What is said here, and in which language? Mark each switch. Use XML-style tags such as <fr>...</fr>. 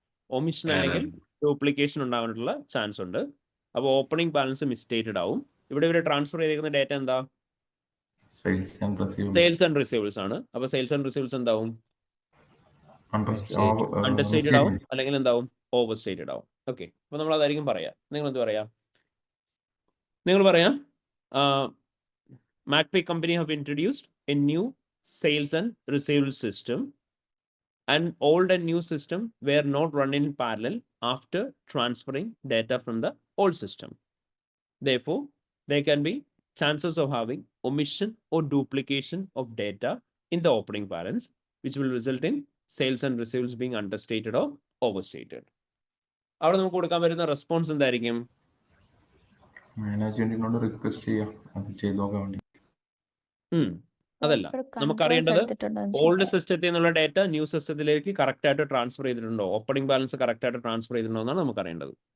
<ml>Omission അല്ലെങ്കിൽ duplication ഉണ്ടാവാനുള്ള chance ഉണ്ട്. അപ്പോൾ ഓപ്പണിംഗ് ബാലൻസ് മിസ്റ്റേറ്റഡ് ആവും. ഇവിടെ ഇവർ ട്രാൻസ്ഫർ ചെയ്തേക്കുന്ന ഡേറ്റ എന്താ?</ml> <en>Sales and receivables.</en> <ml>Sales and receives ആണ്. അപ്പോൾ സെയിൽസ് ആൻഡ് റിസീവ്സ് എന്താവും? അണ്ടർസ്റ്റേറ്റഡ് ആവും, അല്ലെങ്കിൽ എന്താവും? ഓവർ സ്റ്റേറ്റഡ് ആവും. ഓക്കെ, അപ്പോൾ നമ്മൾ അതായിരിക്കും പറയാം. നിങ്ങൾ എന്ത് പറയാം? നിങ്ങൾ പറയാം</ml> <en>McAfee company have introduced a new sales and receivables system, and old and new system were not run in parallel after transferring data from the old system. Therefore, there can be chances of having omission or duplication of data in the opening balance, which will result in sales and receivables being understated or overstated.</en> <ml>അവിടെ നമുക്ക് കൊടുക്കാൻ പറ്റുന്ന response എന്തായിരിക്കും? മാനേജ്മെന്റിനോട് request ചെയ്യാം അത് ചെയ്തു നോക്കാൻ വേണ്ടി. അതല്ല, നമുക്കറിയേണ്ടത് ഓൾഡ് സിസ്റ്റത്തിൽ നിന്നുള്ള ഡേറ്റ ന്യൂ സിസ്റ്റത്തിലേക്ക് കറക്റ്റ് ആയിട്ട് ട്രാൻസ്ഫർ ചെയ്തിട്ടുണ്ടോ, ഓപ്പണിംഗ് ബാലൻസ് കറക്റ്റ് ആയിട്ട് ട്രാൻസ്ഫർ ചെയ്തിട്ടുണ്ടോ എന്നാണ് നമുക്കറിയേണ്ടത്.</ml>